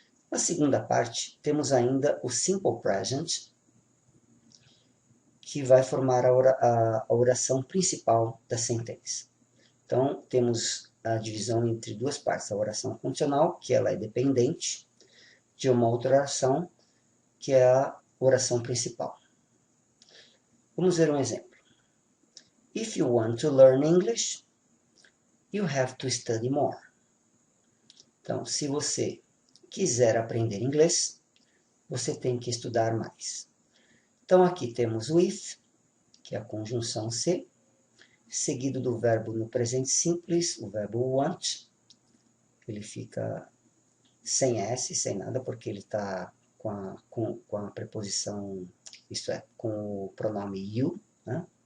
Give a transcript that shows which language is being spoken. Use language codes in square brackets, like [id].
[pt] Na segunda parte, temos ainda o simple present, que vai formar a oração principal da sentença. Então, temos a divisão entre duas partes. A oração condicional, que ela é dependente de uma outra oração, que é a oração principal. Vamos ver um exemplo. [en] If you want to learn English, you have to study more. [pt] Então, se você quiser aprender inglês, você tem que estudar mais. Então, aqui temos o if, que é a conjunção se, seguido do verbo no presente simples, o verbo want. Ele fica sem S, sem nada, porque ele está com a preposição, isto é, com o pronome you, né?